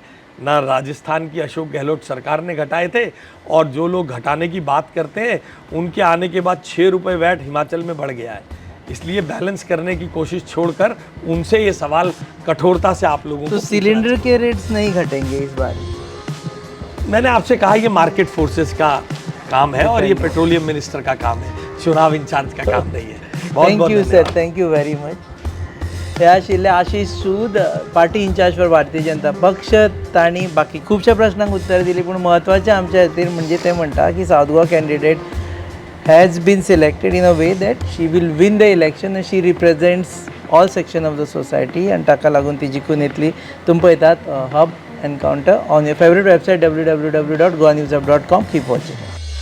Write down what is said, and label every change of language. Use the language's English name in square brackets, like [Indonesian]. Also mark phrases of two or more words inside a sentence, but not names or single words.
[Hindi] ना राजस्थान की अशोक गहलोत सरकार ने घटाए थे, और जो लोग घटाने की बात करते हैं उनके आने के बाद 6 रुपये वैट हिमाचल में बढ़ गया है। इसलिए बैलेंस करने की कोशिश छोड़कर उनसे ये सवाल कठोरता से आप लोगों को तो सिलेंडर के रेट्स नहीं घटेंगे इस बार? मैंने आपसे कहा ये [English] market forces [Hindi] का काम है और ये [English] petroleum minister [Hindi] का काम है, चुनाव इंचार्ज का काम नहीं है। [English] thank you sir, thank you very much. [Konkani] हे आशिल्ले आशिष सूद, [English] party in-charge for [Konkani] भारतीय जनता पक्ष. तांणी बाकी खुबशा प्रश्नांक उत्तर दिली, पूण महत्वाचें आमच्या खातीर म्हणजे ते म्हणटा की [English] South Goa candidate has been selected in a way that she will win the election and she represents all section of the society, [Konkani] and ताका लागून ती जिखून येतली. तुम पळयतात हब एनकाउंटर [English] on your favourite website [Konkani] www.goanewshub.com. [English] keep watching.